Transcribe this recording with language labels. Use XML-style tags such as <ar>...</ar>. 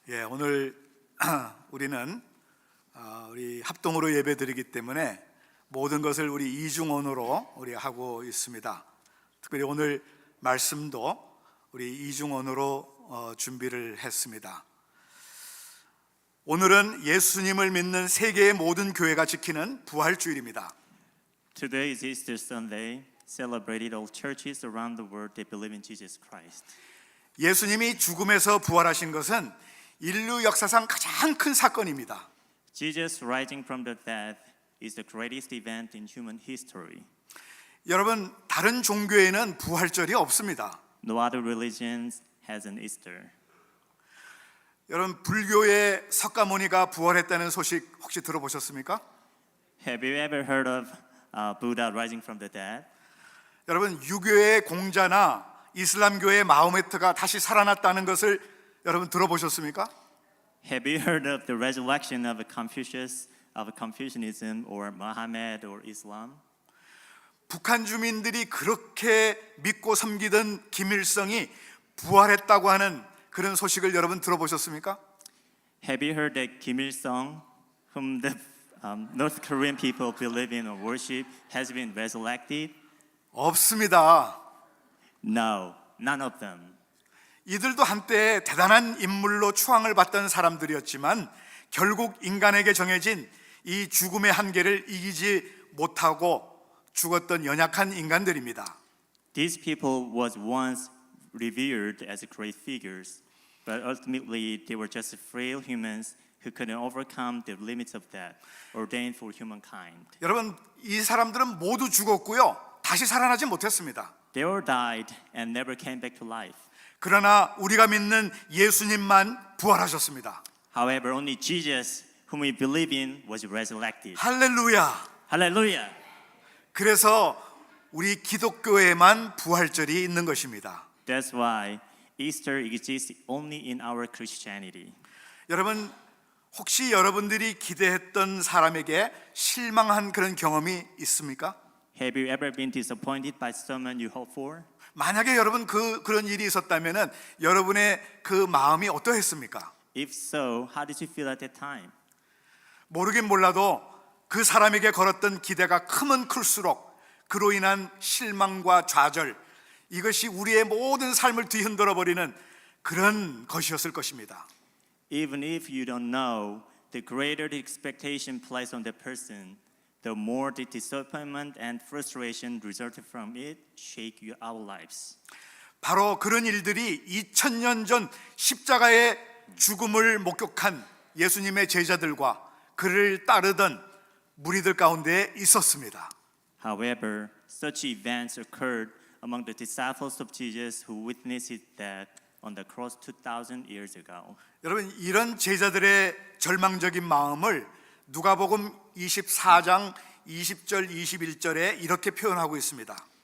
<ko>오늘 우리는 우리 합동으로 예배드리기 때문에 모든 것을 우리 이중언어로 우리 하고 있습니다. 특별히 오늘 말씀도 우리 이중언어로 준비를 했습니다. 오늘은 예수님을 믿는 세계의 모든 교회가 지키는 부활주일입니다.</ko> <en>Today is Easter Sunday, celebrated all churches around the world that believe in Jesus Christ.</en> <ko>예수님이 죽음에서 부활하신 것은 인류 역사상 가장 큰 사건입니다.</ko> <en>Jesus rising from the dead is the greatest event in human history.</en> <ko>여러분, 다른 종교에는 부활절이 없습니다.</ko> <en>No other religion has an Easter.</en> <ko>여러분, 불교의 석가모니가 부활했다는 소식 혹시 들어보셨습니까?</ko> <en>Have you ever heard of Buddha rising from the dead?</en> <ko>여러분, 유교의 공자나 이슬람교의 마호메트가 다시 살아났다는 것을 여러분 들어보셨습니까?</ko> <en>Have you heard of the resurrection of Confucianism or Muhammad or Islam?</en> <ko>북한 주민들이 그렇게 믿고 섬기던 김일성이 부활했다고 하는 그런 소식을 여러분 들어보셨습니까?</ko> <en>Have you heard that Kim Il-sung, whom the North Korean people believe in or worship, has been resurrected?</en> <ko>없습니다.</ko> <en>No, none of them.</en> <ko>이들도 한때 대단한 인물로 추앙을 받던 사람들이었지만 결국 인간에게 정해진 이 죽음의 한계를 이기지 못하고 죽었던 연약한 인간들입니다.</ko> <en>These people was once revered as great figures, but ultimately they were just frail humans who couldn't overcome the limits of death ordained for humankind.</en> <ko>여러분, 이 사람들은 모두 죽었고요. 다시 살아나지 못했습니다.</ko> <en>They all died and never came back to life.</en> <ko>그러나 우리가 믿는 예수님만 부활하셨습니다.</ko> <en>However, only Jesus, whom we believe in, was resurrected.</en> <ko>할렐루야.</ko> <en>Hallelujah.</en> <ko>그래서 우리 기독교에만 부활절이 있는 것입니다.</ko> <en>That's why Easter exists only in our Christianity.</en> <ko>여러분, 혹시 여러분들이 기대했던 사람에게 실망한 그런 경험이 있습니까?</ko> <en>Have you ever been disappointed by someone you hope for?</en> <ko>만약에 여러분 그런 일이 있었다면은 여러분의 그 마음이 어떠했습니까?</ko> <en>If so, how did you feel at that time?</en> <ko>모르긴 몰라도 그 사람에게 걸었던 기대가 크면 클수록 그로 인한 실망과 좌절, 이것이 우리의 모든 삶을 뒤흔들어 버리는 그런 것이었을 것입니다.</ko> <en>Even if you don't know, the greater the expectation placed on the person, the more the disappointment and frustration resulted from it shake our lives.</en> <ko>바로 그런 일들이 2000년 전 십자가의 죽음을 목격한 예수님의 제자들과 그를 따르던 무리들 가운데 있었습니다.</ko> <en>However, such events occurred among the disciples of Jesus who witnessed his death on the cross 2,000 years ago.</en> <ko>여러분, 이런 제자들의 절망적인 마음을 누가복음 24장 20절 21절에 이렇게 표현하고 있습니다.</ko>